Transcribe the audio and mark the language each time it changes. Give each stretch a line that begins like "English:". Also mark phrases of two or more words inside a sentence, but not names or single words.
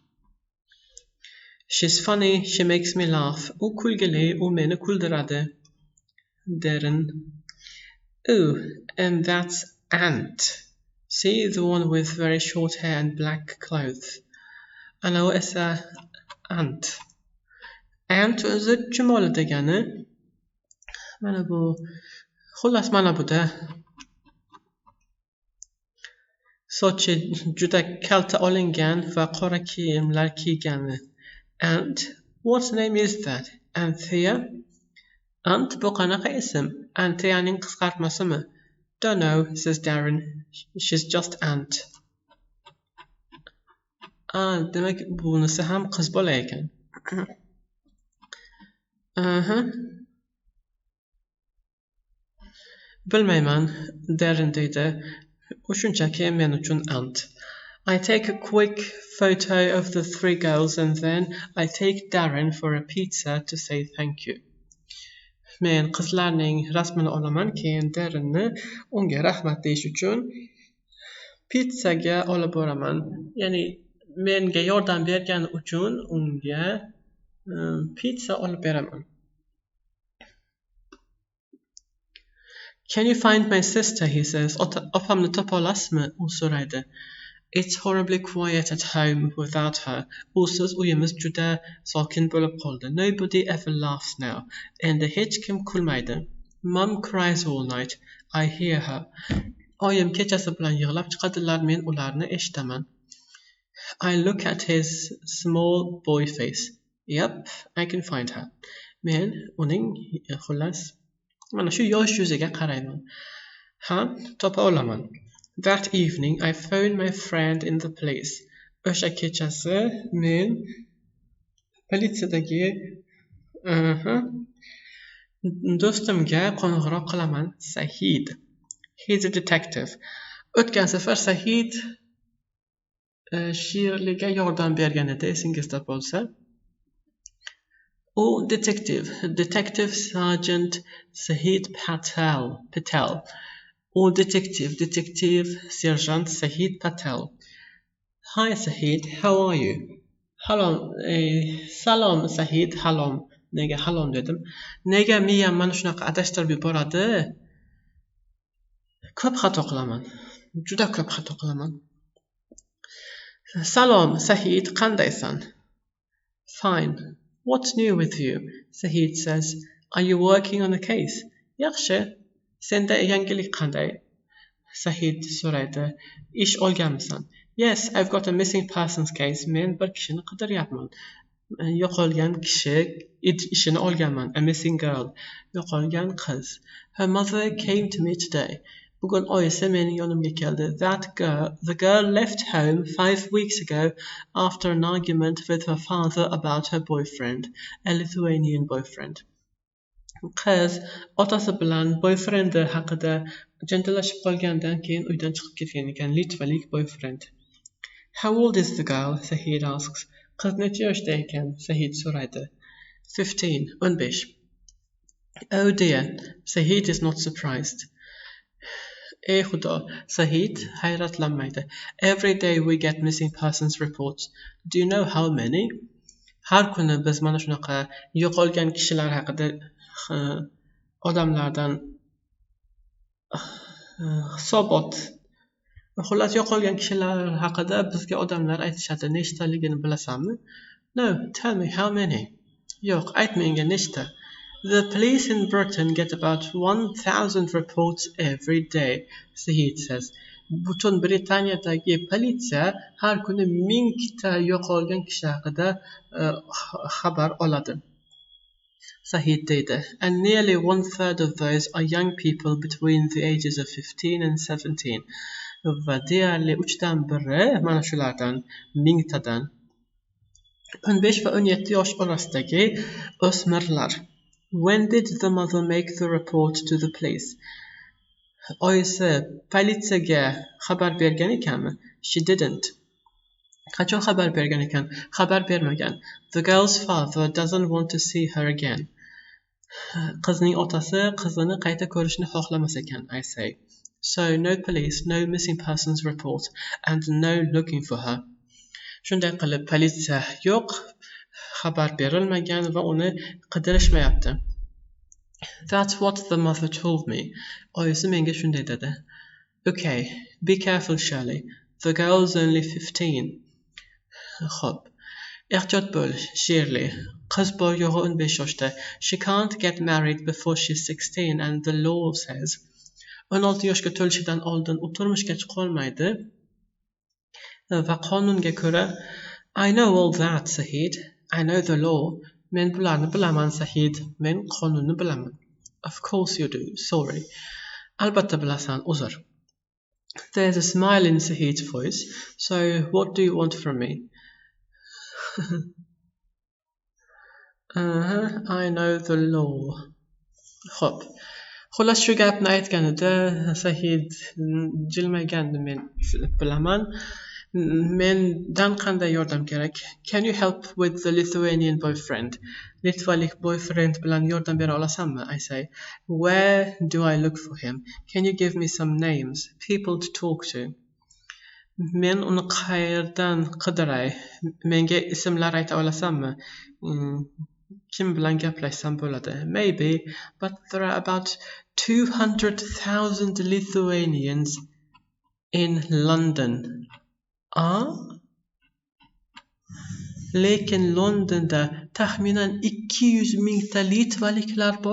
English: She's funny, she makes me laugh.
Uzbek: U kulgili, u meni kuldiradi.
English: Darren. Oh, and that's Ant. See, the one with very short hair and black clothes.
Uzbek: Ana u esa Ant. Ant o'zi chumoli degani. Mana bu. Xullas mana bu-da. sochi juda kalta olingan va qora kiyimlar kiygani.
English: And what name is that? Anthea?
Uzbek: Ant bu qanaqa ism? Antheaning qisqartmasimi?
English: Don't know, says Darren. She's just Ant.
Uzbek: Demak bunisi ham qiz bola ekan. Bilmayman, Darren deydi. U shunchaki men uchun Ant.
English: I take a quick photo of the three girls and then I take Darren for a pizza to say thank you.
Uzbek: Men qizlarning rasmini olaman, keyin Darrenni unga rahmat deyish uchun pizzaga olib boraman. Ya'ni menga yordam bergani uchun unga pizza olib beraman.
English: Can you find my sister? He says.
Uzbek: Opamni topa olasizmi? U so'raydi.
English: It's horribly quiet at home without her.
Uzbek: Usiz uyimiz juda sokin bo'lib qoldi.
English: Nobody ever laughs now.
Uzbek: Endi hech kim kulmaydi.
English: Mum cries all night. I hear her.
Uzbek: Oyim kechasi bilan yig'lab chiqadilar, men ularni eshitaman.
English: I look at his small boy face. Yep, I can find her.
Uzbek: Men uning xullas mana shu yosh yuziga qarayman. Ha, topa olaman.
English: That evening I phoned my friend in the police. O'sha kechasi men politsiyadagi do'stimga qo'ng'iroq qilaman. Sahid. He's a detective.
Uzbek: O'tgan safar Sahid Shirliga yordam bergan edi, esingizda bo'lsa. U
English: Detective Sergeant
Uzbek: Sahid Patel.
English: Or Detective Sergeant Sahid Patel. Hi Sahid, how are you?
Uzbek: Salom Sahid, halom. Nega halom dedim? Nega miyam mana shunaqa adashtirib yuboradi? Ko'p xato qilaman. Juda ko'p xato qilaman. Salom Sahid, qandaysan?
English: Fine. What's new with you? Sahid says. Are you working on a case?
Uzbek: Yaxshi. Senda yangilik qanday? Sahid so'raydi. Ish olganmisan?
English: Yes, I've got a missing persons case.
Uzbek: Men bir kishini qidiryapman. Yo'qolgan kishi ishini olganman.
English: A missing girl.
Uzbek: Yo'qolgan qiz.
English: Her mother came to me today.
Uzbek: Bugun oyisi mening yonimga keldi.
English: The girl left home 5 weeks ago after an argument with her father about her boyfriend, a Lithuanian boyfriend.
Uzbek: Qiz otasi bilan boyfrendi haqida janjallashib qolgandan keyin uydan chiqib ketgan ekan, litvalik boyfriend.
English: How old is the girl? Sahid asks.
Uzbek: Qiz necha yoshda ekan? Sahid so'raydi. 15.
English: Oh dear. Sahid is not surprised.
Uzbek: Ey Xudo, Sahid hayratlanmaydi.
English: Every day we get missing persons reports. Do you know how many?
Uzbek: Har kuni biz mana shunaqa yo'qolgan kishilar haqida odamlardan hisobot. Xullas yo'qolgan kishilar haqida bizga odamlar aytishadi. Nechtaligini bilasanmi?
English: No, tell me how many.
Uzbek: Yo'q, aytmenga nechta.
English: The police in Britain get about 1,000 reports every day, Sahid says.
Uzbek: Butun Britaniyadagi politsiya har kuni 1000 ta yo'qolgan kishi haqida xabar oladi. Sahid deydi.
English: And nearly 1/3 of those are young people between the ages of 15 and 17.
Uzbek: Va deyarli 1/3 mana shulardan 1000 tadan 15 va 17 yosh orasidagi o'smirlar.
English: When did the mother make the report to the police?
Uzbek: Oyisi politsiyaga xabar bergan ekanmi?
English: She didn't.
Uzbek: Qachon xabar bergan ekan? Xabar bermagan.
English: The girl's father doesn't want to see her again.
Uzbek: Qizning otasi qizini qayta ko'rishni xohlamas ekan,
English: I say. So no police, no missing persons report and no looking for her.
Uzbek: Shunday qilib politsiya yo'q, xabar berilmagan va uni qidirishmayapti.
English: That's what the mother told me.
Uzbek: Oyisi menga shunday dedi.
English: Okay, be careful Shirley. The girl's only 15.
Uzbek: Xo'p. Ehtiyot bo'l, Shirley. Qiz bor yo'g'i 15 yoshda.
English: She can't get married before she's 16 and the law says
Uzbek: 16 yoshga to'lishidan oldin u turmushga chiqa olmaydi. va qonunga ko'ra
English: I know all that, Sahid. I know the law.
Uzbek: Men bularni bilaman, Sahid. Men qonunni bilaman.
English: Of course you do. Sorry.
Uzbek: Albatta bilasan, uzr.
English: There's a smile in Sahid's voice. So, what do you want from me? I know the law.
Uzbek: Xo'p. Xullas shu gapni aytganida Sahid jilmaygandi. Men bilaman. Mendan qanday yordam kerak?
English: Can you help with the Lithuanian boyfriend?
Uzbek: Litvalik boyfriend bilan yordam bera olasanmi?
English: I say. Where do I look for him? Can you give me some names? People to talk to.
Uzbek: Men uni qayerdan qidiray? Menga ismlar ayta olasanmi? Kim bilan gaplashsam bo'ladi?
English: Maybe, but there are about 200,000 Lithuanians in London.
Uzbek: Lekin Londonda taxminan 200 mingta litvaliklar bor.